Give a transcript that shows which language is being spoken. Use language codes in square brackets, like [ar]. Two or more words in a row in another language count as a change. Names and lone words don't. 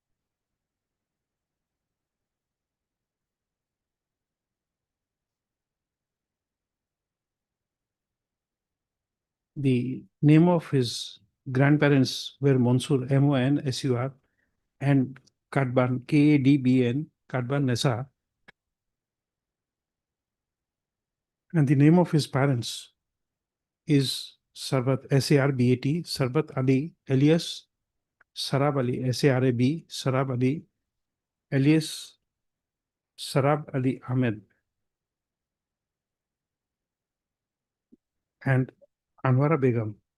[en] The name of his grandparents were Monsur, Monsur, and Kadban, Kadbn, Kadban Nessa. And the name of his parents is Sarbat, Sarbat, Sarbat Ali, alias Sarab Ali, Sarab, Sarab Ali, alias Sarab Ali Ahmed, and Anwara Begum.